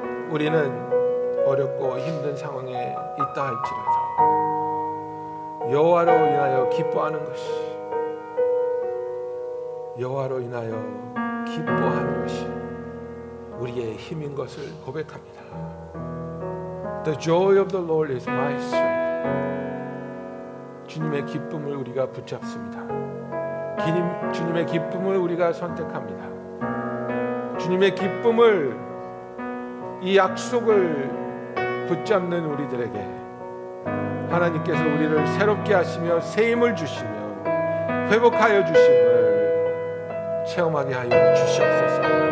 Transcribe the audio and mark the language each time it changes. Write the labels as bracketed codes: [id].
[ko] 우리는 어렵고 힘든 상황에 있다 할지라도 여호와로 인하여 기뻐하는 것이, 여호와로 인하여 기뻐하는 것이 우리의 힘인 것을 고백합니다. [en] The joy of the Lord is my strength. [ko] 주님의 기쁨을 우리가 붙잡습니다. 주님의 기쁨을 우리가 선택합니다. 주님의 기쁨을, 이 약속을 붙잡는 우리들에게 하나님께서 우리를 새롭게 하시며 새 힘을 주시며 회복하여 주심을 체험하게 하여 주시옵소서.